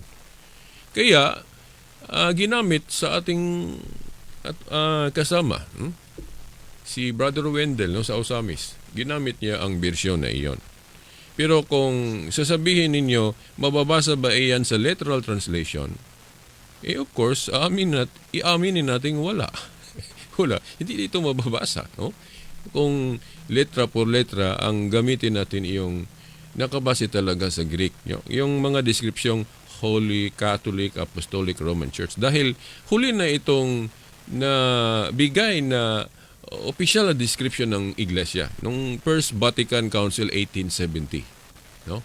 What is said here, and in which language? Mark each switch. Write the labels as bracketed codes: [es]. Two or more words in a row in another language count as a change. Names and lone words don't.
[tl] Kaya, ginamit sa ating kasama, si Brother Wendell, no, sa Osamis, ginamit niya ang version na iyon. Pero kung sasabihin ninyo, mababasa ba iyan sa [en] literal translation? Of course, [tl] iaminin natin wala. Wala. Hindi ito mababasa, no? Kung [es] letra por letra, [tl] ang gamitin natin yung nakabase talaga sa Greek. Yung mga deskripsyong [en] Holy Catholic Apostolic Roman Church. [tl] Dahil huli na itong na bigay na official na description ng iglesia nung First Vatican Council 1870, no?